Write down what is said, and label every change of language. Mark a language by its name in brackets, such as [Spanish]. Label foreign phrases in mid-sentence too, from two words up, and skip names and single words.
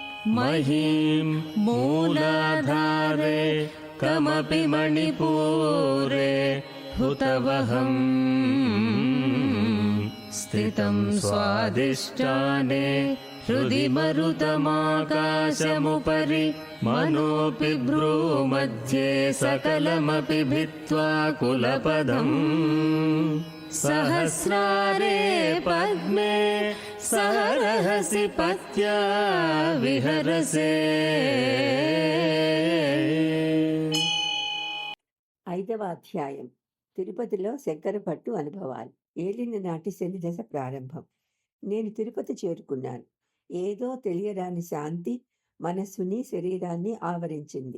[Sanskrit] महीं मूलाधारे कमपि मणिपूरे हुतवहं स्थितं स्वादिष्ठाने हृदि मरुतमाकाशमुपरि मनोऽपि भ्रूमध्ये सकलमपि भित्त्वा कुलपदम् सहस्रारे पद्मे सहरहसि पत्या विहरसे. [Telugu] 5వ అధ్యాయం. తిరుపతిలో శంకర భట్టు అనుభవాలు. ఏలిన నాటి శని దశ ప్రారంభం. నేను తిరుపతి చేరుకున్నాను. ఏదో తెలియరాని శాంతి మనస్సుని శరీరాన్ని ఆవరించింది.